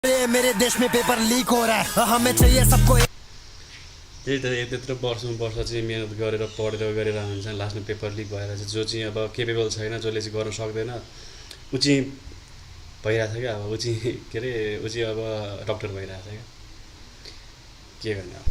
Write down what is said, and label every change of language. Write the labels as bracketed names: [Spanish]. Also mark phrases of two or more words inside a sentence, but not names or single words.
[Hindi] मेरे देश में [English] paper leak [Hindi] हो रहा है हमें चाहिए सबको [Nepali] त्यही त त्यत्रो वर्षमा वर्ष चाहिँ मिहिनेत गरेर पढेर गरेर हुन्छ लास्टमा [English] paper leak [Nepali] भएर चाहिँ जो चाहिँ अब केपेबल छैन जसले चाहिँ गर्न सक्दैन ऊ चाहिँ भइरहेछ क्या अब ऊ चाहिँ के अरे ऊ चाहिँ अब डक्टर भइरहेछ क्या के गर्ने अब।